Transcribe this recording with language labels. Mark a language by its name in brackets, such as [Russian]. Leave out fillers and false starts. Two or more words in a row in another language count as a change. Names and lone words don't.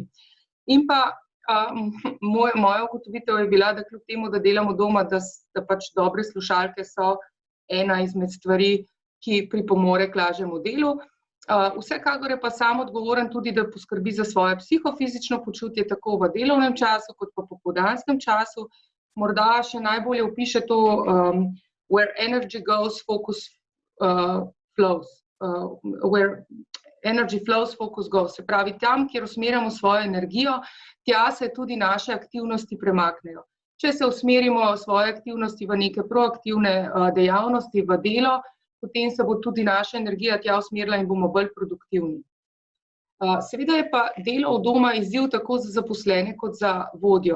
[Slovenian] In pa moja ugotovitev je bila, da kljub temu, da delamo doma, da pač dobre slušalke so ena izmed stvari, ki pripomore k lažjemu delu. Vsekakor je pa sam odgovoren tudi, da poskrbi za svoje psihofizično počutje tako v delovnem času, kot pa popoldanskem času. Morda še najbolje opiše to [English] where energy goes, focus flows. Where energy flows, focus goes. [Slovenian] Se pravi, tam, kjer usmerjamo svojo energijo, tja se tudi naše aktivnosti premaknejo. če se usmerimo svoje aktivnosti v neke proaktivne dejavnosti, v delo, potem se bo tudi naša energija tja usmerila in bomo bolj produktivni. Seveda je pa delo od doma izziv tako za zaposlene kot za vodjo.